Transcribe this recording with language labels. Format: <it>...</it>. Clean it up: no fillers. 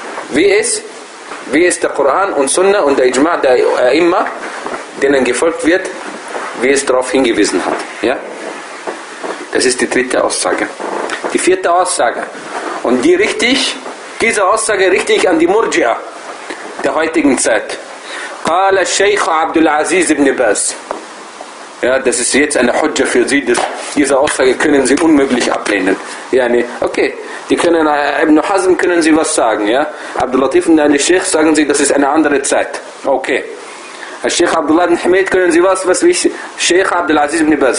<de>Wie es der Koran und Sunna und der Ijma' der Imma, denen gefolgt wird, wie es darauf hingewiesen hat. Ja? Das ist die dritte Aussage. Die vierte Aussage. Und die richtig, diese Aussage richte ich an die Murji'a der heutigen Zeit.</de> <ar>قال الشيخ عبد العزيز بن باز.</ar> <de>Ja, das ist jetzt eine Hujja für Sie. Diese Aussage können Sie unmöglich ablehnen. Ja, yani, okay. Die können, Ibn Hazm können Sie was sagen, ja? Abdul Latif und der Sheikh sagen Sie, das ist eine andere Zeit. Okay. Herr Sheikh Abdullah bin Hamid, können Sie was wie Sheikh Abdul Aziz ibn Baz?</de>